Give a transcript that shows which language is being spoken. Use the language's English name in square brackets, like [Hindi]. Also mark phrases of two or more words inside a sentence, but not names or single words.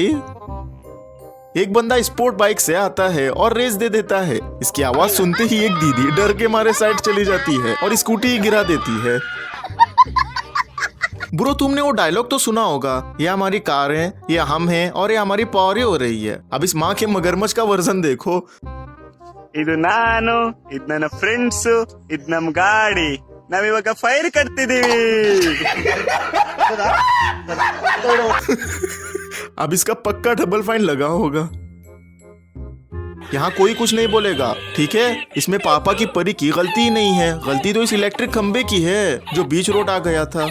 [Hindi] एक बंदा [English] sport bike [Hindi] से आता है और रेस दे देता है। इसकी आवाज सुनते ही एक दीदी डर के मारे साइड चली जाती है और स्कूटी गिरा देती है। ब्रो, तुमने वो डायलॉग तो सुना होगा, ये हमारी कार है, ये हम हैं और ये हमारी पावर हो रही है। अब इस माँ के मगरमच्छ का वर्जन देखो। [Kannada] ಇದು ನಾನು, ಇದು ನನ್ನ ಫ್ರೆಂಡ್ಸ್, ಇದು ನಮ್ ಗಾಡಿ, ನಾವಿವಾಗ ಫೈರ್ ಕಟ್ತಿದೀವಿ। [Hindi] अब इसका पक्का [English] double fine [Hindi] लगा होगा। यहाँ कोई कुछ नहीं बोलेगा, ठीक है। इसमें पापा की परी की गलती ही नहीं है, गलती तो इस इलेक्ट्रिक खंबे की है जो बीच रोड आ गया था।